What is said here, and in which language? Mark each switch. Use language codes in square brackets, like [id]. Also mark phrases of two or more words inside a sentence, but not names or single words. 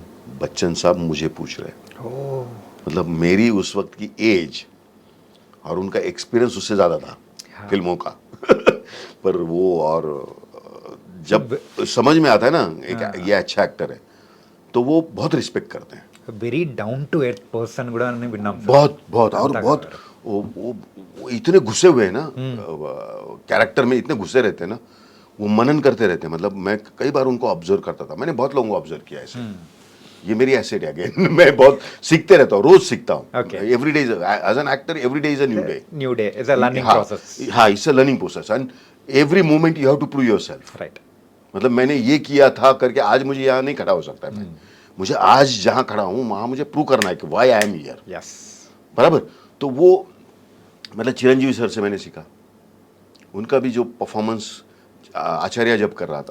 [hi] बच्चन साहब मुझे पूछ रहे हैं, ఓ मतलब मेरी उस वक्त की एज और उनका एक्सपीरियंस उससे ज़्यादा था फिल्मों का पर वो और जब समझ में आता है ना एक ये अच्छा एक्टर है तो वो बहुत रिस्पेक्ट करते हैं, [en] very down to earth person [te] కూడా అని విన్నాం సార్. [hi] बहुत बहुत और बहुत वो इतने घुसे हुए हैं ना कैरेक्टर में, इतने घुसे रहते हैं ना, वो मनन करते रहते हैं. मतलब मैं कई बार उनको ऑब्जर्व करता था, मैंने बहुत लोगों को ऑब्जर्व किया ऐसे. ये मेरी एसेट है अगेन मैं बहुत सीखते रहता हूँ, रोज सीखता हूँ. [en] Okay. Every day as an actor every day is a new day. New day is a learning process. हाँ it's a learning process and every moment you have to prove yourself. రైట్. [hi] मतलब मैंने ये किया था करके आज मुझे यहाँ नहीं खड़ा हो सकता है. मुझे आज जहाँ खड़ा हूँ वहाँ मुझे प्रूव करना है कि [en] why I am here. यस. [hi] बराबर. तो वो मतलब चिरंजीवी सर से मैंने सीखा. उनका भी जो परफॉर्मेंस आचार्य जब कर रहा था